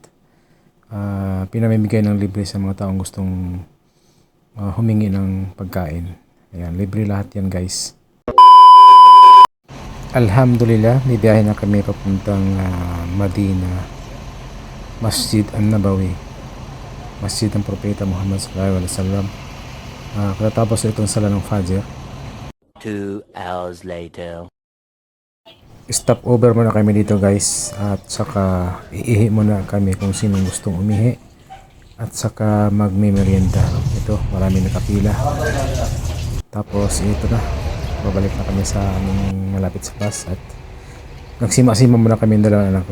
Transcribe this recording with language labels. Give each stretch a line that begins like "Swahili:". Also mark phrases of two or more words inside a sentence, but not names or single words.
Filipino: Pinamimigay ng libre sa mga taong gustong humingi ng pagkain. Ayan, libre lahat yan guys. Alhamdulillah, bibiyahe na kami papuntang Madina, Masjid An-Nabawi, Masjid ng Propeta Muhammad
Arabic: صلى الله عليه وسلم.
Filipino: Katapos itong sala ng Fajr.
English: 2 hours later. Stop over
Filipino: muna kami dito guys, at saka iihi muna kami kung sinong gustong umihi, at saka magme-merienda. Ito, marami nakapila. Tapos ito na, babalik na kami sa aming malapit sa bus, at nagsima-sima muna kami dalawa anak ko.